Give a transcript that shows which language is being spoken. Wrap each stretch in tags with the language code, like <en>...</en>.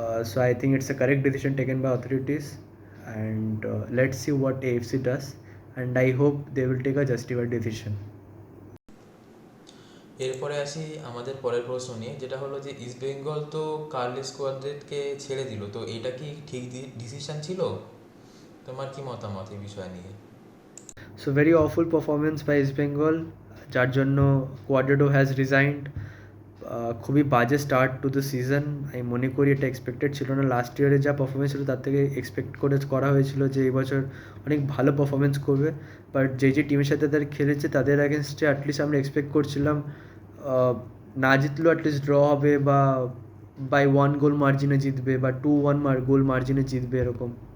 <en>So I think it's a correct decision taken by authorities, and let's see what AFC does, and I hope they will take a justified decision.</en> <bn>এরপরে আসি আমাদের পরের প্রশ্ন নিয়ে, যেটা হলো যে ইস্ট বেঙ্গল তো কার্লেস কোয়াদ্রেটকে ছেড়ে দিল, তো এটা কি ঠিক ডিসিশন ছিল? তোমার কি মতামত এই বিষয় নিয়ে?</bn> <en>So very awful performance by East Bengal,</en> <bn>যার জন্য</bn> <en>Cuadrado has resigned.</en> <bn>খুবই বাজে স্টার্ট টু দ্য সিজন, আমি মনে করি এটা এক্সপেক্টেড ছিল না। লাস্ট ইয়ারে যা পারফরমেন্স ছিল তার থেকে এক্সপেক্ট করা হয়েছিল যে এই বছর অনেক ভালো পারফরমেন্স করবে, বাট যে টিমের সাথে তারা খেলেছে তাদের অ্যাগেনস্টে অ্যাটলিস্ট আমরা এক্সপেক্ট করছিলাম না জিতলেও অ্যাটলিস্ট ড্র হবে বা বাই 1 গোল মার্জিনে জিতবে বা 2-1 গোল মার্জিনে জিতবে এরকম।</bn>